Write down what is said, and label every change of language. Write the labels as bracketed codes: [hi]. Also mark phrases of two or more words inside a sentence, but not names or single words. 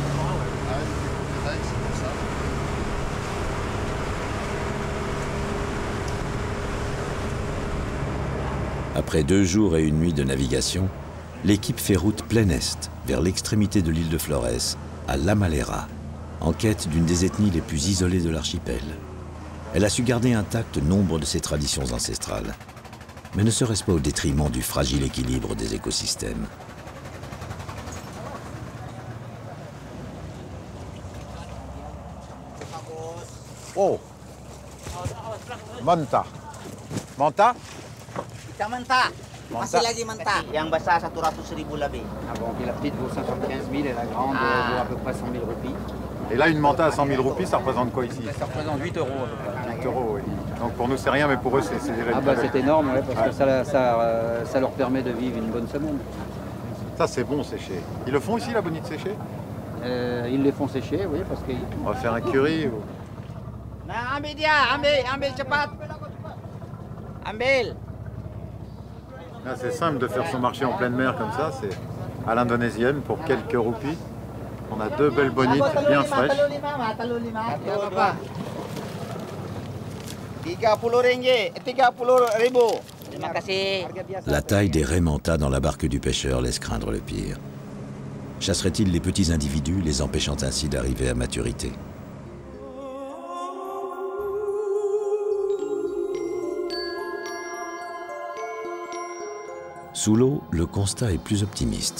[fr] Après 2 jours et 1 nuit de navigation, l'équipe fait route plein est, vers l'extrémité de l'île de Flores, à La Malera, en quête d'une des ethnies les plus isolées de l'archipel. Elle a su garder intact nombre de ses traditions ancestrales. Mais ne serait-ce pas au détriment du fragile équilibre des écosystèmes? Oh, Manta. Manta? [id] Kita manta. Masih lagi manta. Yang basah 100.000 lebih. [fr] Ah bon, et la petite vaut 515 000 et la grande vaut à peu près 100 000 roupies. Et là, une manta à 100 000 roupies, ça représente quoi ici? Ça représente 8 euros à peu près. 8 euros, oui. Donc pour nous, c'est rien, mais pour eux, c'est déjà une c'est énorme, ouais, parce que ça leur permet de vivre une bonne semaine. Ça, c'est bon séché. Ils le font ici, la bonite séchée? Ils les font sécher, oui, parce que... On va faire un curry ou... [id] Nah, ambil dia, ambil cepat. Ambil. [fr] Là, c'est simple de faire son marché en pleine mer comme ça, c'est à l'indonésienne pour quelques roupies. On a 2 belles bonites bien fraîches. 30.000. [id] Terima kasih. [fr] La taille des raies manta dans la barque du pêcheur laisse craindre le pire. Chasserait-il les petits individus, les empêchant ainsi d'arriver à maturité? Sous l'eau, le constat est plus optimiste.